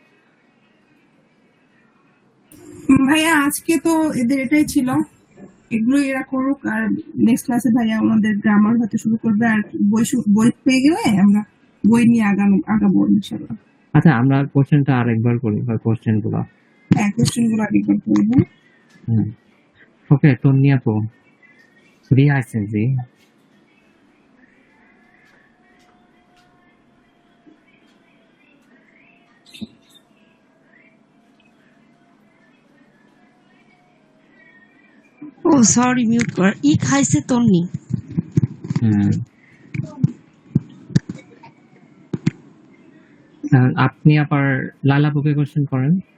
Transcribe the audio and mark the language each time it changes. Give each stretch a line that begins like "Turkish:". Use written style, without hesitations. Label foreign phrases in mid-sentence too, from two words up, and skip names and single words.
Bangla: ভাইয়া আজকে তো এদের এটাই ছিল, এগুলো এরা করুক, আর
English: next classে
Bangla: ভাইয়া আমাদের গ্রামার হতে শুরু করবে, আর বই পেয়ে গেলে আমরা বই নিয়ে আগাবো ইনশাল্লাহ। আচ্ছা, আমরা কোশ্চেনটা আরেকবার করি, বা কোশ্চেন গুলো। হ্যাঁ, কোশ্চেন গুলো আরেকবার করবো। ওকে, তন্নি আপু,
German: wie heißen Sie?
Bangla: ও সরি, মিউট কর। ই খাইছে তন্নি। আপনি আবার লায়লা আপুকে কোশ্চেন করেন।